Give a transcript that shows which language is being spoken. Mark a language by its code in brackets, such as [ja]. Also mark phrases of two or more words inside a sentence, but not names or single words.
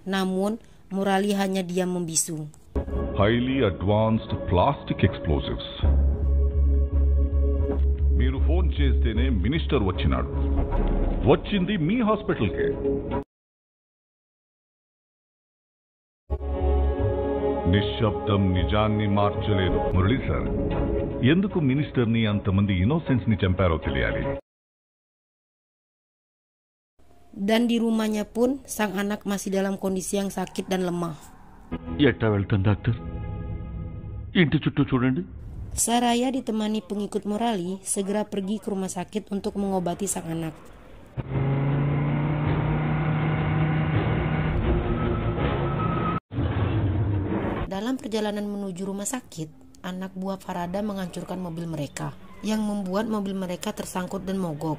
[id] Namun, Murali hanya diam membisu. [en] Highly advanced plastic explosives. [te] మీరు ఫోన్ చేస్తేనే మినిస్టర్ వచ్చినాడు. వచ్చింది మీ హాస్పిటల్కే. నిశ్శబ్దం నిజాన్ని మార్చలేదు. మురళీ సార్, ఎందుకు మినిస్టర్ని అంతమంది ఇన్నోసెన్స్ ని చంపారో తెలియాలి. [id] Dan di rumahnya pun sang anak masih dalam kondisi yang sakit dan lemah. [te] ఎట్టా వెళ్తాను డాక్టర్ ఇంటి చుట్టూ చూడండి. [id] Saraya ditemani pengikut Murali segera pergi ke rumah sakit untuk mengobati sang anak. Dalam perjalanan menuju rumah sakit, anak buah Farada menghancurkan mobil mereka, yang membuat mobil mereka tersangkut dan mogok.